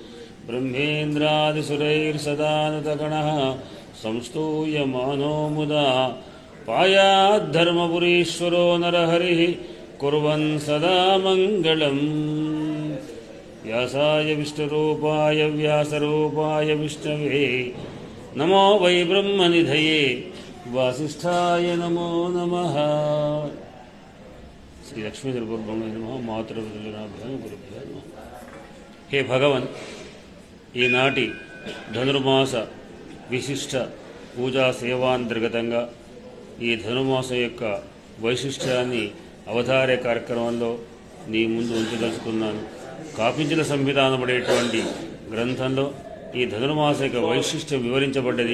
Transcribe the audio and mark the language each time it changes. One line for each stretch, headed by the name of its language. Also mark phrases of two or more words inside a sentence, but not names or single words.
Sanskrit: ब्रह्मेन्द्रादिसुरैर्सदानुतगणः संस्तूयमानो मुदा पायाद्धर्मपुरीश्वरो नरहरिः कुर्वन् सदा मङ्गलम् व्यासाय विष्णुरूपाय व्यासरूपाय विष्णवे नमो वै ब्रह्मनिधये वासिष्ठाय नमो नमः। श्री लक्ष्मीधरब्रह्मणे नमः मातृभ्यो गुरुभ्यो नमः। हे भगवन्,
Telugu: ఈనాటి ధనుర్మాస విశిష్ట పూజా సేవాంతర్గతంగా ఈ ధనుర్మాసం యొక్క వైశిష్ట్యాన్ని అవతారే కార్యక్రమంలో నీ ముందు ఉంచదలుచుకున్నాను. కాపించల సంహిత అనబడేటువంటి గ్రంథంలో ఈ ధనుర్మాస యొక్క వైశిష్ట్యం వివరించబడ్డది.